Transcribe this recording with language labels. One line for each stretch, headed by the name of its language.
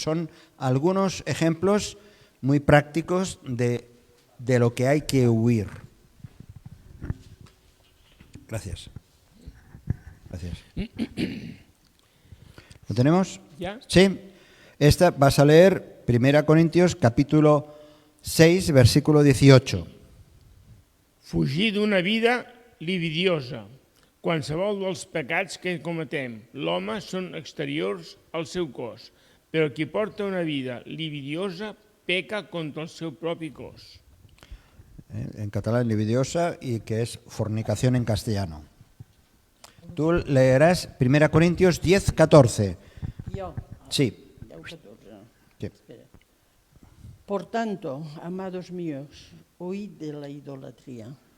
Spanish: Son algunos ejemplos muy prácticos de lo que hay que huir. Gracias. Gracias. ¿Lo tenemos? ¿Ya? Sí. Esta vas a leer Primera Corintios capítulo 6, versículo 18.
Catalan: Fugir d'una vida lividiosa. Qualsevol dels pecats que cometem, l'home són exteriors al seu cos, però qui porta una vida lividiosa peca contra el seu propi cos.
Spanish: En catalán, lividiosa, y que es fornicación en castellano. Tú leerás 1 Corintios 10:14. Yo. Sí. 10:14. Sí. Por tanto, amados míos, huid de la idolatría.